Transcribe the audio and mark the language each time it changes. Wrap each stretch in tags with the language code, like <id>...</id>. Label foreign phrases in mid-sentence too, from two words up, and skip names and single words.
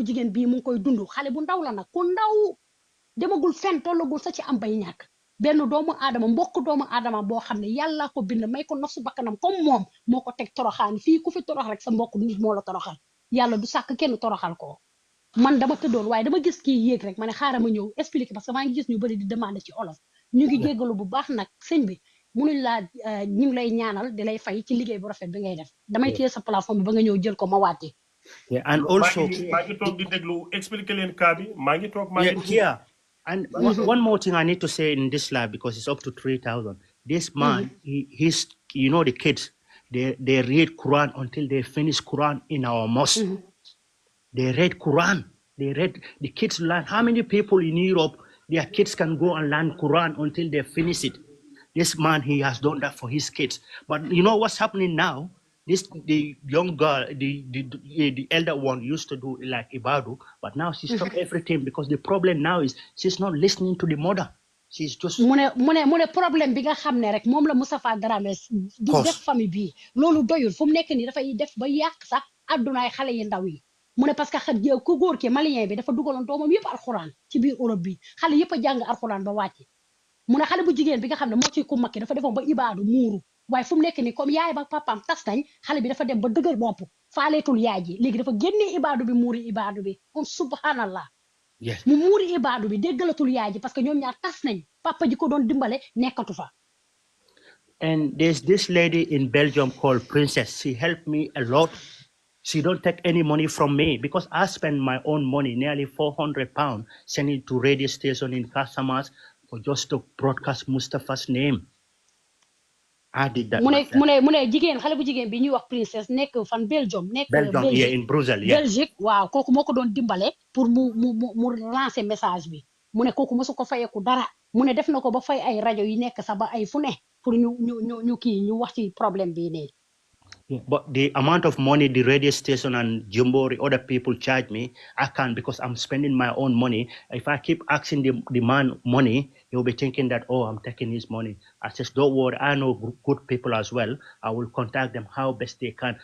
<wo>jigéen bii mu ngi koy dund xale bu ndaw la nag ku ndaw demagul fen tollagul sa ci am bay ñàkk benn doomu aadama mbokk doomu aadama boo xam ne yàlla ko bind may ko nafsu bakkanam comme moom moo ko teg toroxaan fii ku fi torox rek sa mbokk nit moo la toroxal yàlla du sàkk kenn toroxal ko man dama tëddoon waaye dama gis kii yéeg rek ma ne xaaral ma ñëw expliquer</wo> <fr>parce que</fr> <wo>maa ngi gis ñu bëri di demander ci olof ñu ngi jéggalu bu baax nag sëñ bi munuñ laa ñu ngi lay ñaanal di lay fay ci liggéey bu rafet bi ngay def damay téye sa plateforme bi ba nga ñëw jël ko ma waatee</wo> <en>and also</en> <wo>maa ngi toog di déglu expliquer leen cas bi maa ngi toog</wo> <en>and one more thing I need to say in this lab because it's up to 3,000. This man, he's you know the kids, they read Quran until they finish Quran in our mosque. They read Quran. The kids learn. How many people in Europe, their kids can go and learn Quran until they finish it? This man, he has done that for his kids. But you know what's happening now? The young girl, the elder one used to do like Ibadu, but now she stopped everything because the problem now is she's not listening to the mother. She's just</en> <wo>mu ne problème bi nga xam ne rek moom la Mustapha Drammeh di def famille bi loolu doyul fu mu nekk nii dafay def ba yàq sax addunaay xale yi ndaw yi mu ne</wo> <fr>parce que</fr> <wo>ku góor ki malien bi dafa dugaloon doomam yëpp alxuraan ci biir Europe bi xale yëpp a jàng alxuraan ba wàcce mu ne xale bu jigéen bi nga xam ne moo ciy ku makki dafa defoon ba ibaadu muuru waaye fu mu nekk nii comme yaay ba papaam tas nañ xale bi dafa dem ba dëgër bopp faaleetul yaay ji léegi dafa génnee ibaadu bi muuri ibaadu bi kon subhanallah mu muuri ibaadu bi déggalatul yaay ji</wo> <fr>parce que</fr> <wo>ñoom ñaar tas nañ papa ji ko doon dimbale nekkatu fa.</wo> <en>And there's this lady in Belgium called Princess. She helped me a lot. She don't take any money from me because I spend my own money, nearly £400, sending to radio station in customers for just to broadcast Mustapha's name. I did that.</en> <wo>mu ne jigéen xale bu jigéen bi ñuy wax Princess nekk fan Belgium</wo> <en>yeah, in Brussels, yeah.</en> <wo>Belgique waaw kooku moo ko doon dimbale pour mu lancer message bi mu ne kooku mosu ko fayeku dara mu ne def na ko ba fay ay rajo yi nekk sax ba ay fu ne pour ñu wax ci problème bi nii.</wo> <en>Yeah, but the amount of money the radio station and Jumbori, other people charge me, I can't because I'm spending my own money. If I keep asking the man money, he'll be thinking that, oh, I'm taking his money. I says, don't worry, I know good people as well. I will contact them how best they can.</en>